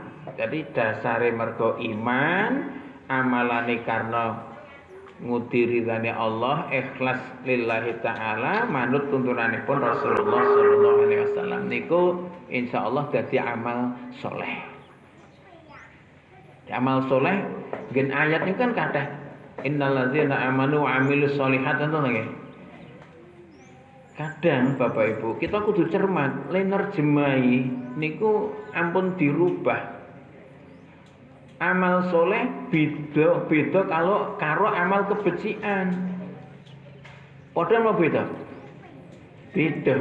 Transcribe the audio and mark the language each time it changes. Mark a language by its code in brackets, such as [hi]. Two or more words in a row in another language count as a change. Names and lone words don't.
[jv] Jadi dasare mergo iman, amalane karena ngudi ridane Allah, ikhlas [ar] لله تعالى, [jv] manut tuntunanipun Rasulullah [ar] صلى الله عليه وسلم [jv] niku insyaallah dadi amal soleh. Amal soleh gen ayat niku kan kathah [ar] إن الذين آمنوا وعملوا الصالحات [jv] enten nggih. Kadang Bapak Ibu kita kudu cermat, le nerjemahi niku ampun dirubah. Amal soleh beda kalau karo amal kebencian. Padha apa beda? Beda.